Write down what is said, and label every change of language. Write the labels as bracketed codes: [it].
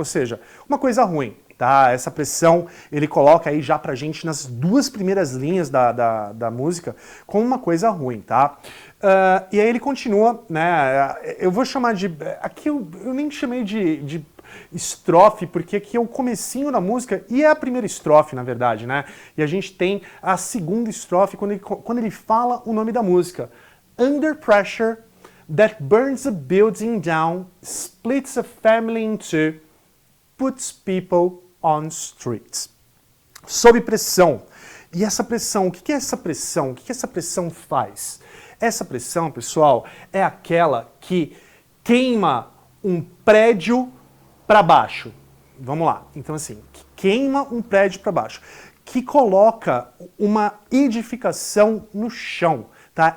[pt] Ou seja, uma coisa ruim. Tá? Essa pressão ele coloca aí já pra gente nas duas primeiras linhas da música como uma coisa ruim, tá? E aí ele continua, né? Eu vou chamar de... Aqui eu nem chamei de estrofe, porque aqui é o comecinho da música e é a primeira estrofe, na verdade, né? E a gente tem a segunda estrofe quando ele fala o nome da música. [en] Under pressure that burns a building down, splits a family in two, puts people on streets. [pt] Sob pressão. E essa pressão, o que é essa pressão? O que essa pressão faz? Essa pressão, pessoal, é aquela que queima um prédio para baixo. Vamos lá. Então, assim, que queima um prédio para baixo. Que coloca uma edificação no chão. Tá?